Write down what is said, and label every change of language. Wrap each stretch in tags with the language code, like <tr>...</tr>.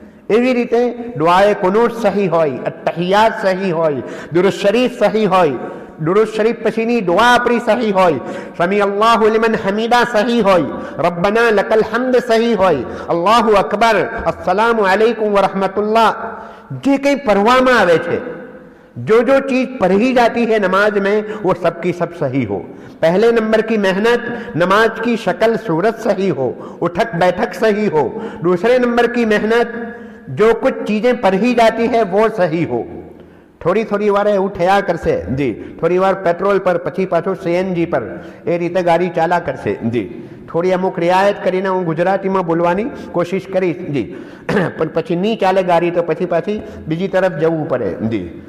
<gu>એવી રીતે દુઆએ કુનૂત સહી હોય, અત્તહિયાત સહી હોય, દુરૂદ શરીફ સહી હોય, દુરૂદ શરીફ પછીની દુઆ આપણી સહી હોય, સમી અલ્લાહુ લિમન હમીદા સહી હોય, રબ્બના લકલ હમ્દ સહી હોય, અલ્લાહુ અકબર, અસ્સલામુ અલૈકુમ વરહમતુલ્લાહ, જે કંઈ पढ़वामा आवे छे,</gu> <hi>जो जो चीज पढ़ी जाती है नमाज में, वो सब की सब सही हो. पहले नंबर की मेहनत, नमाज की शक्ल सूरत सही हो, उठक बैठक सही हो. दूसरे नंबर की मेहनत, जो कुछ चीजें पढ़ी जाती है वो सही हो.</hi> <gu>થોડી વાર એવું થયા કરશે જી, થોડી વાર પેટ્રોલ પર, પછી પાછું CNG પર, એ રીતે ગાડી ચાલા કરશે જી. થોડી અમુક રિયાયત કરીને હું ગુજરાતીમાં બોલવાની કોશિશ કરીશ જી, પણ પછી નહીં ચાલે ગાડી તો પછી પાછી બીજી તરફ જવું પડે જી.</gu>